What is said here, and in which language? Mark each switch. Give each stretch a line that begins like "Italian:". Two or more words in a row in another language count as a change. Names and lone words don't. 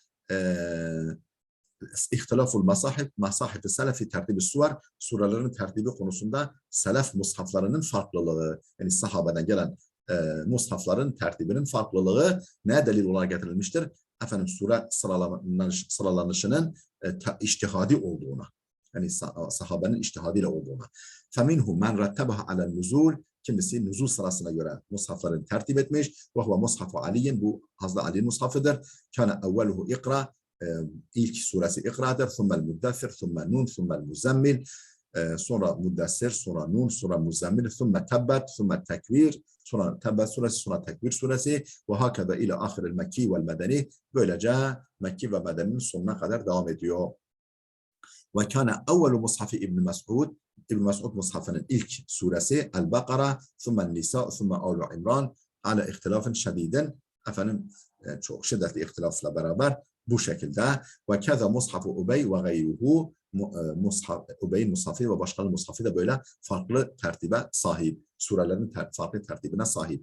Arabic: اختلاف مصاحف السلف ترتيب السور,
Turkish: surelerin tertibi konusunda selef mushaflarının farklılığı, yani sahabeden gelen mushafların tertibinin farklılığı ne delil olarak getirilmiştir? Efendim sure sıralanışının içtihadi olduğuna, yani sahabenin içtihadiyle olduğuna.
Arabic: فَمِنْهُ مَنْ رَتَّبَهَا عَلَى النُّزُولِ
Turkish: Kimisi nüzul sırasına göre mushafların tertip etmiş.
Arabic: وَهُوَ مُصْحَفُ عَلِيٍّ
Turkish: Bu Hazreti Ali mushafıdır.
Arabic: كَانَ اَوَّلُهُ اِقْرَى
Turkish: İlk suresi İkra'dır.
Arabic: ثُمَّ الْمُدَّثِّرْ ثُمَّ النُّونَ ثُمَّ الْمُزَّمِّلْ
Turkish: sonra Muddessir, sonra Nun, sonra Muzammil, ثُمَّ Tebbet, ثُمَّ Tekvir, sonra Tebbet suresi, sonra Tekvir suresi
Arabic: وهكذا إلى آخر المكي والمدني.
Turkish: Böylece Mekki ve Medeni'nin sonuna kadar devam ediyor.
Arabic: وكان أول مصحف
Turkish: İbn Mes'ud, İbn Mes'ud mushafının ilk suresi El-Bakara,
Arabic: ثُمَّ النِّسَاء, ثُمَّ آلُ
Turkish: İmran,
Arabic: على اختلاف شديد,
Turkish: efendim çok şiddetli ihtilafla beraber bu şekilde.
Arabic: وكذا مصحف أبي وغيره,
Turkish: Ubey'in mushafı ve başkaları mushafı da böyle farklı tertibe sahip, surelerin farklı tertibine sahip.